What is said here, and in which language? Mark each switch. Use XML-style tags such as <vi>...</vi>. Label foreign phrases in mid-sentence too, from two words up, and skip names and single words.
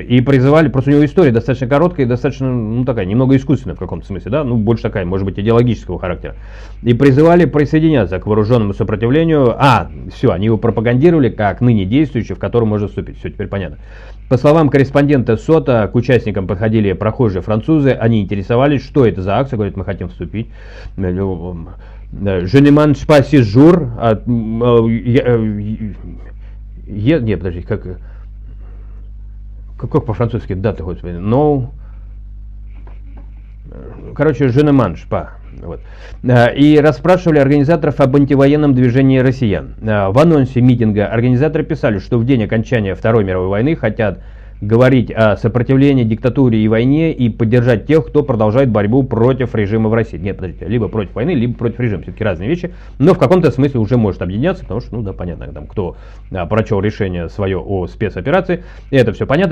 <ru>И призывали, просто у него история достаточно короткая и достаточно, ну такая, немного искусственная в каком-то смысле, да, ну больше такая, может быть, идеологического характера. И призывали присоединяться к вооруженному сопротивлению. Все, они его пропагандировали как ныне действующий, в который можно вступить. Все, теперь понятно. По словам корреспондента СОТа, к участникам подходили прохожие французы, они интересовались, что это за акция, говорят, мы хотим вступить.</ru> <fr>Je ne mange pas ce jour.</fr> <ru>Нет, подожди, как по-французски дата, господи, no. Короче,</ru> <fr>je ne mange pas.</fr> <ru>Вот. И расспрашивали организаторов об антивоенном движении россиян. В анонсе митинга организаторы писали, что в день окончания Второй мировой войны хотят говорить о сопротивлении диктатуре и войне и поддержать тех, кто продолжает борьбу против режима в России. Нет, подождите, либо против войны, либо против режима. Все-таки разные вещи, но в каком-то смысле уже может объединяться, потому что, ну да, понятно, там, кто прочел решение свое о спецоперации, и это все понятно.</ru>